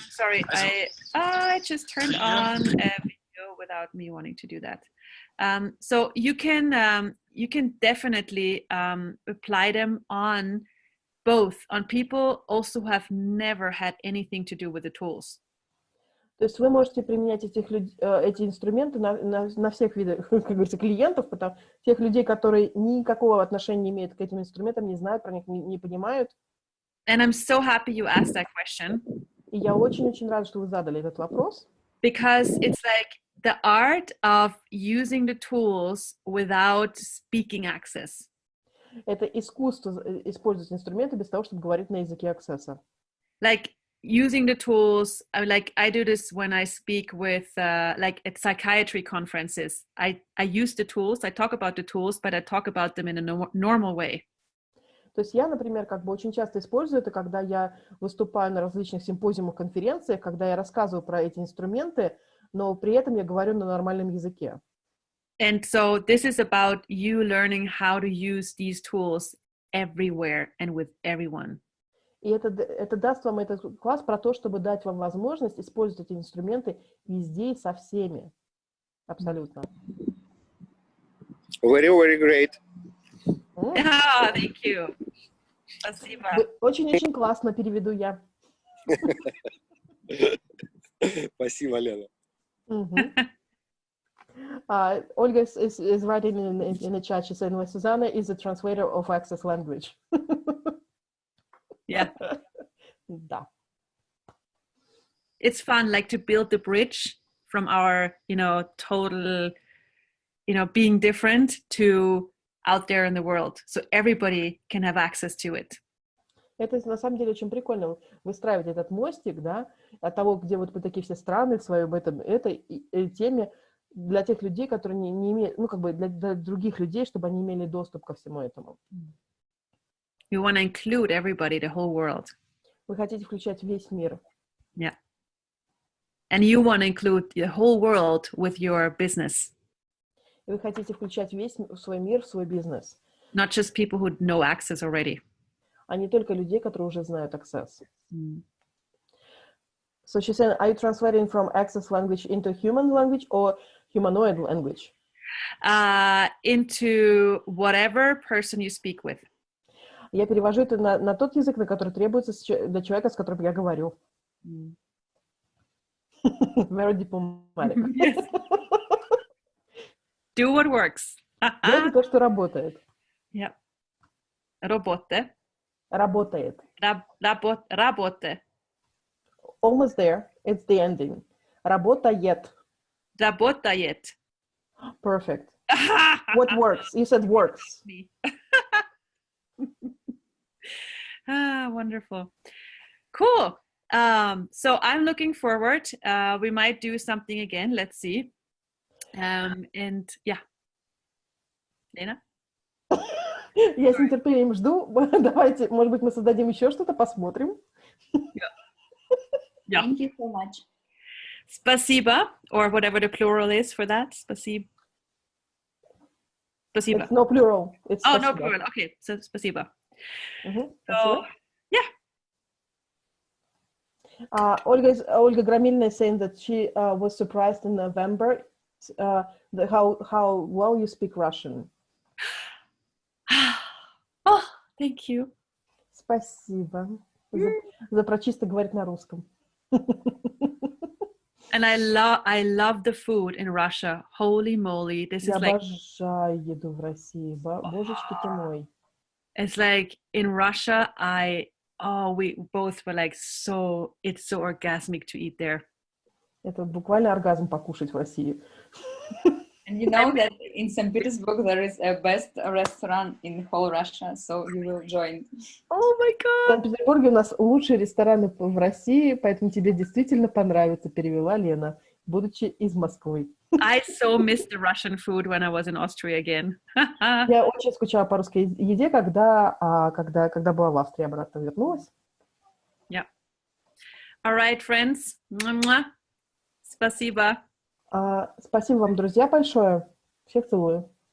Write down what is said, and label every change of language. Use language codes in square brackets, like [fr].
[en] Sorry, I just turned on a video without me wanting to do that. So you can definitely apply them on both, on people also who have never had anything to do with the tools. [ru] То есть вы можете применять эти инструменты на всех видах, как говорится, клиентов, тех людей, которые никакого отношения не имеют к этим инструментам, не знают про них, не понимают. [en] And I'm so happy you asked that question. [ru] И я очень-очень рада, что вы задали этот вопрос. [en] Because it's like the art of using the tools without speaking access. [ru] Это искусство использовать инструменты без того, чтобы говорить на языке аксесса. [en] Like using the tools, like I do this when I speak with like at psychiatry conferences. I use the tools, I talk about the tools, but I talk about them in a normal way. [ru] То есть я, например, как бы очень часто использую это, когда я выступаю на различных симпозиумах, конференциях, когда я рассказываю про эти инструменты, но при этом я говорю на нормальном языке. [en] And so this is about you learning how to use these tools everywhere and with everyone. [ru] И это даст вам этот класс про то, чтобы дать вам возможность использовать эти инструменты везде и со всеми. Абсолютно. [en] Very, very great. Ah, thank you. [ru] Спасибо. Очень-очень классно, переведу я. Спасибо, Лена. [en] Olga is writing in the chat. She said, Susanna is a translator of access language. Yeah. [ru] Да. [en] It's fun, like to build the bridge from our, total, being different to out there in the world, so everybody can have access to it. [ru] Это на самом деле очень прикольно выстраивать этот мостик, да, от того, где вот мы такие все страны в своем этой теме, для тех людей, которые не имеют, для других людей, чтобы они имели доступ ко всему этому. [en] You want to include everybody, the whole world. [ru] Вы хотите включать весь мир. [en] Yeah. And you want to include the whole world with your business. [ru] И вы хотите включать весь свой мир в свой бизнес. [en] Not just people who know access already. [ru] А не только людей, которые уже знают Access. [en] So she said, are you translating from Access language into human language or humanoid language? Into whatever person you speak with. [ru] Я перевожу это на тот язык, на который требуется для человека, с которым я говорю. [en] Very diplomatic. Yes. Do what works. [ru] Делайте то, что работает. Yeah. Работе. Работает. Работе. [en] Almost there. It's the ending. [ru] Работает. Работает. [en] Perfect. What works? You said works. Wonderful. Cool. So I'm looking forward. We might do something again. Let's see. And yeah. Lena? [ru] Я с нетерпением жду. Давайте, может быть, мы создадим еще что-то, посмотрим. [en] Yeah. Thank you so much. [ru] Спасибо, [en] or whatever the plural is for that. [ru] Спасибо. [en] It's no plural. It's oh, [ru] спасибо. [en] no plural. Okay, so [ru] спасибо. [en] So, yeah. Olga Gramilna is saying that she was surprised in November how well you speak Russian. Oh, thank you. [ru] Спасибо за прочисто говорить на русском. [en] And I love the food in Russia. Holy moly, this is [ru] Я [en] like. [ru] обожаю еду в России. Божечки ты мой. [en] It's like in Russia, we both were like, it's so orgasmic to eat there. [ru] Это буквально оргазм покушать в России. [en] And you know that in St. Petersburg there is a best restaurant in whole Russia, so you will join. Oh my [ru] В [en] God! [ru] Санкт-Петербурге у нас лучшие рестораны в России, поэтому тебе действительно понравится, перевела Лена, будучи из Москвы. [en] I so missed the Russian food when I was in Austria again. [ru] Я очень скучала по русской еде, когда была в Австрии, обратно вернулась. [en] Yeah. All right, friends. [ru] Спасибо. Спасибо вам, друзья, большое. Всех целую.